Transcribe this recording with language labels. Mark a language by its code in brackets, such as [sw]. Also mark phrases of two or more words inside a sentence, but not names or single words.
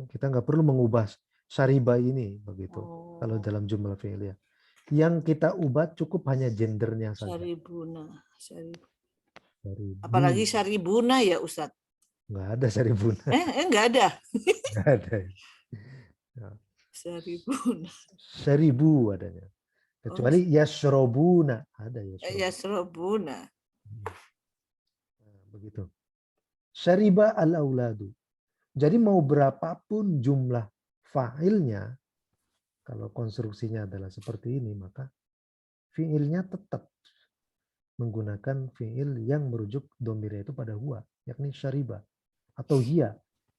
[id] Kita nggak perlu mengubah syariba ini begitu. Kalau dalam [ar] جملة فعلية. [id] Yang kita ubah cukup hanya gendernya saja. Syaribuna. Syaribu. Apalagi syaribuna ya Ustadz. Nggak ada syaribuna. Nggak ada. Nggak ada. Ya. Syaribuna. Syaribu adanya. Kecuali yashrobuna. Ada yashrobuna. Yashrobuna. Nah, begitu. [ar] شرب الأولاد. [id] Jadi mau berapapun jumlah fa'ilnya, kalau konstruksinya adalah seperti ini, maka fi'ilnya tetap menggunakan fi'il yang merujuk domirnya itu pada huwa, yakni syariba atau hiya.